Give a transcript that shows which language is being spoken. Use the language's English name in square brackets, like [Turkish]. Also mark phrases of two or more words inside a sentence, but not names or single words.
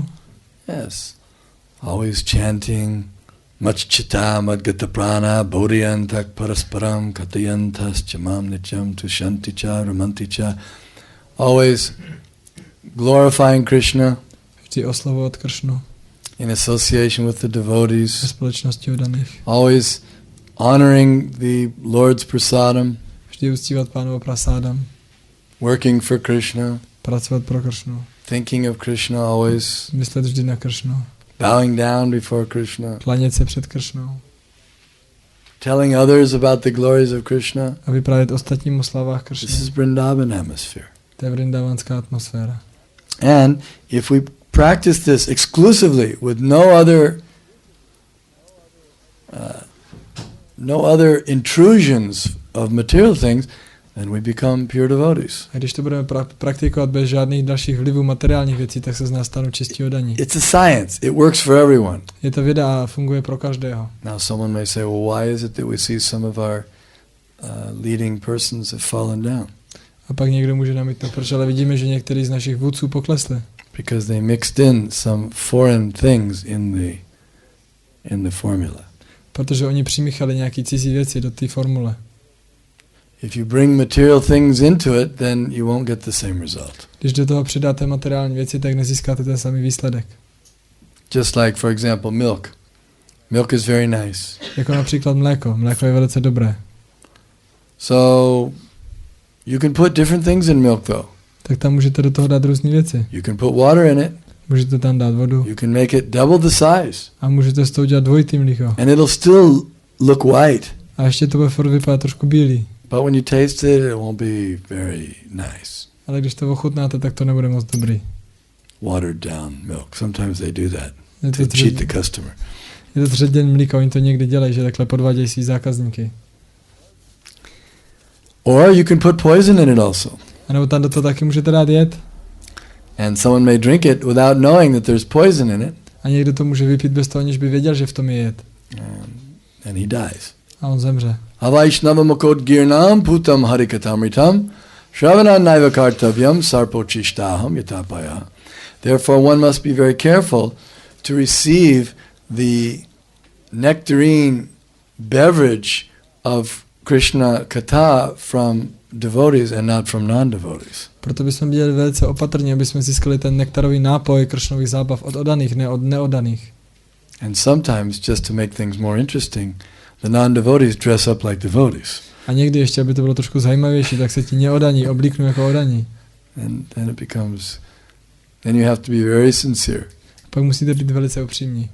[English] Yes. Always chanting. [Sanskrit] मच्चित्ता मद्गत प्राणा बोधयन्तः परस्परम् कथयन्तश् च मां नित्यं तुष्यन्ति च रमन्ति च. [English] Always glorifying Krishna. [Czech] Vždy oslavovat Krishnu. [English] In association with the devotees. [Czech] Ve společnosti oddaných. [English] Always honoring the Lord's prasadam. [Czech] Vždy uctívat Pánovo prasádam. [English] Working for Krishna. [Czech] Pracovat pro Krishnu. [English] Thinking of Krishna always. [Czech] Myslet vždy na Krishnu. [English] Bowing down before Krishna. [Czech] Klanět se před Krishnou. [English] Telling others about the glories of Krishna. [Czech] A vyprávět ostatním o slavách Krishny. [English] This is Vrindavan atmosphere. [Czech] To je vrindavanská atmosféra. [English] And if we practice this exclusively with no other intrusions of material things, then we become pure devotees. [Czech] A když to budeme praktikovat bez žádných dalších vlivů materiálních věcí, tak se z nás stanou čistí oddaní. [English] It's a science. It works for everyone. [Czech] Je to věda a funguje pro každého. [English] Now someone may say, well, why is it that we see some of our leading persons have fallen down? [Czech] A pak někdo může namítnout, proč ale vidíme, že některý z našich vůdců poklesli. [English] Because they mixed in some foreign things in the formula. [Czech] Protože oni přimíchali nějaký cizí věci do té formule. [English] If you bring material things into it, then you won't get the same result. [Czech] Když do toho přidáte materiální věci, tak nezískáte ten samý výsledek. [English] Just like, for example, milk. Milk is very nice. [Czech] Jako například mléko. Mléko je velice dobré. [English] So, you can put different things in milk though. [Czech] Tak tam můžete do toho dát různé věci. [English] You can put water in it. [Czech] Můžete tam dát vodu. [English] You can make it double the size. [Czech] A můžete z toho udělat dvojitý mlíko. [English] And it'll still look white. [Czech] A ještě to bude furt vypadat trošku bílý. [English] But when you taste it, it won't be very nice. [Czech] Ale když to ochutnáte, tak to nebude moc dobrý. [English] Watered down milk. Sometimes they do that to cheat the customer. [Czech] Je to třetěn mlíka, oni to někdy dělají, že takhle podvádějí svý zákazníky. [English] Or you can put poison in it also. [Czech] A nebo tam do toho taky můžete dát jed. [English] And someone may drink it without knowing that there's poison in it. [Czech] A někdo to může vypít bez toho, aniž by věděl, že v tom je jed. [English] And he dies. [Czech] A on zemře. [Sanskrit] अवैष्णवमुखोद् गीर्णं पूतं हरिकथामृतम् श्रवणं नैव कर्तव्यं सर्पोच्छिष्टं यथा पयः. [English] Therefore one must be very careful to receive the nectarine beverage of Krishna Katha from devotees and not from non-devotees. [Czech] Proto bychom byli velice opatrní, aby jsme získali ten nektarový nápoj Kršnových zábav od oddaných, ne od neoddaných. [English] And sometimes, just to make things more interesting, the non-devotees dress up like devotees. [Czech] A někdy ještě, aby to bylo trošku zajímavější, tak se ti neoddaní oblíknou jako oddaní. [English] And then it becomes, then you have to be very sincere. [Czech] Pak musíte být velice upřímní.